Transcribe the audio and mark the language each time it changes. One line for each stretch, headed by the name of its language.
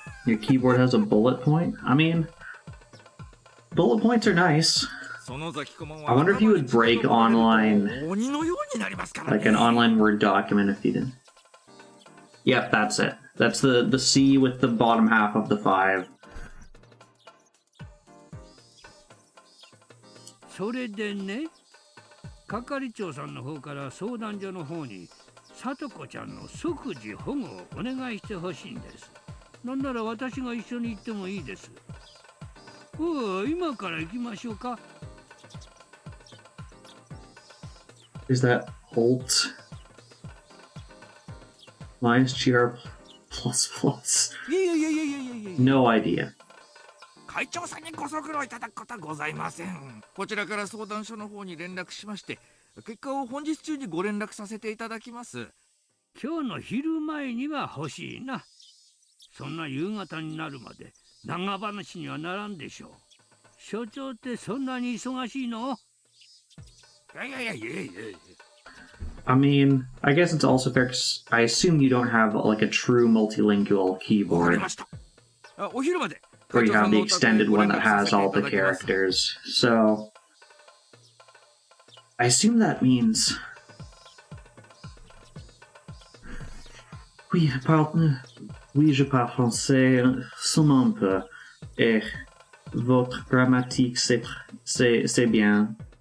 English: Your keyboard has a bullet point? I mean, bullet points are nice. I wonder if you would break online, like an online Word document if you didn't. Yep, that's it. That's the C with the bottom half of the 5.
Japanese: それでね、係長さんの方から相談所の方に聡子ちゃんの即時保護をお願いしてほしいんです。なんなら私が一緒に行ってもいいです。今から行きましょうか。
English: Is that Holt? Minus GR plus plus? No idea.
Japanese: 会長さんにご足労いただくことはございません。こちらから相談所の方に連絡しまして、結果を本日中にご連絡させていただきます。今日の昼前には欲しいな。そんな夕方になるまで長話にはならんでしょう。所長ってそんなに忙しいの？いや。
English: I mean, I guess it's also fair because I assume you don't have like a true multilingual keyboard.
Japanese: お昼まで。
English: Or you have the extended one that has all the characters. So I assume that means
French: oui, je parle français seulement un peu. Et votre grammatique c'est bien.